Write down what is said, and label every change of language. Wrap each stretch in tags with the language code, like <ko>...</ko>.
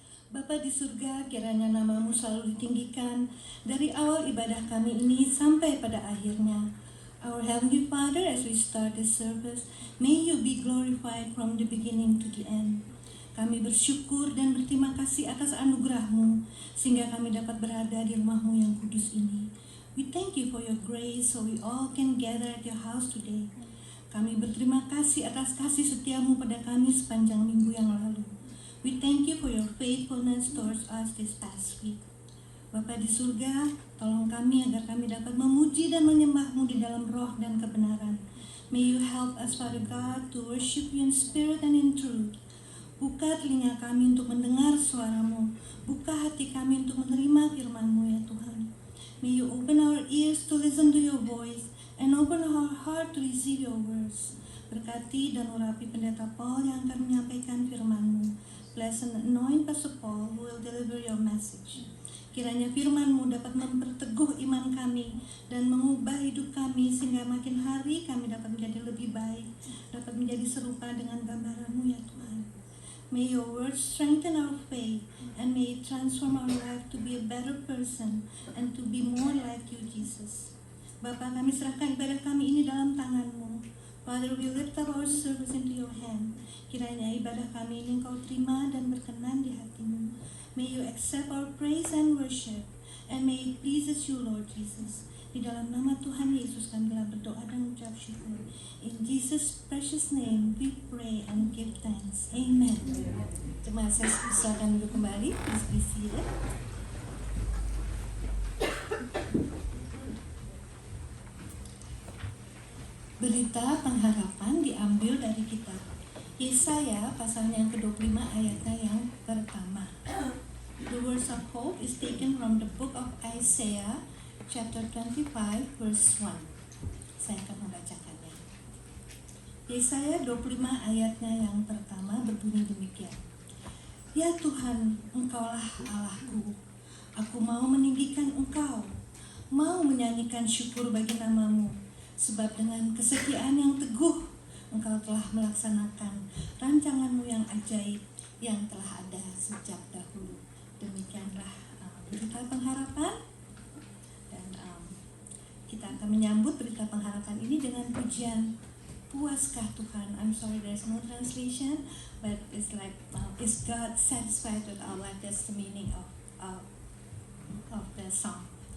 <id>Bapa di surga, kiranya nama-Mu selalu ditinggikan dari awal ibadah kami ini sampai pada akhirnya.</id> <en>Our Heavenly Father, as we start this service, may You be glorified from the beginning to the end.</en> <id>Kami bersyukur dan berterima kasih atas anugerah-Mu, sehingga kami dapat berada di rumah-Mu yang kudus ini.</id> <en>We thank You for Your grace, so we all can gather at Your house today.</en> <id>Kami berterima kasih atas kasih setia-Mu pada kami sepanjang minggu yang lalu.</id> <en>We thank You for Your faithfulness towards us this past week.</en> <id>Bapa di surga, tolong kami agar kami dapat memuji dan menyembah-Mu di dalam roh dan kebenaran.</id> <en>May You help us, Father God, to worship You in spirit and in truth.</en> <id>Buka telinga kami untuk mendengar suara-Mu. Buka hati kami untuk menerima firman-Mu, ya Tuhan.</id> <en>May You open our ears to listen to Your voice and open our heart to receive Your words.</en> <id>Berkati dan urapi pendeta Paul yang akan menyampaikan firman-Mu.</id> <en>Bless and anoint Pastor Paul who will deliver Your message.</en> <id>Kiranya firman-Mu dapat memperteguh iman kami dan mengubah hidup kami sehingga makin hari kami dapat menjadi lebih baik, dapat menjadi serupa dengan gambaran-Mu, ya Tuhan.</id> <en>May Your word strengthen our faith and may it transform our life to be a better person and to be more like You, Jesus.</en> <id>Bapa, kami serahkan ibadah kami ini dalam tangan-Mu.</id> <en>Father, we lift up our service into Your hand.</en> <id>Kiranya ibadah kami ini Engkau terima dan berkenan di hati-Mu.</id> <en>May You accept our praise and worship, and may it pleases You, Lord Jesus.</en> <id>Di dalam nama Tuhan Yesus kami telah berdoa dan mengucap syukur.</id> <en>In Jesus' precious name we pray and give thanks.</en> <id>Amen. Terima kasih, silakan duduk kembali.</id> <en>Please be seated.</en> <id>Berita pengharapan diambil dari kitab Yesaya pasal yang ke-25 ayatnya yang pertama.</id> <en>The words of hope is taken from the book of Isaiah chapter 25 verse 1.</en> <id>Saya akan membacakannya. Yesaya 25 ayatnya yang pertama berbunyi demikian. Ya Tuhan, Engkaulah Allahku. Aku mau meninggikan Engkau, mau menyanyikan syukur bagi nama-Mu. Sebab dengan kesetiaan yang teguh, Engkau telah melaksanakan rancangan-Mu yang ajaib yang telah ada sejak dahulu. Demikianlah berita pengharapan. Dan kita akan menyambut berita pengharapan ini dengan pujian Puaskah Tuhan.</id> <en>I'm sorry there's no translation, but it's like is God satisfied with our life? That's the meaning of the song.</en>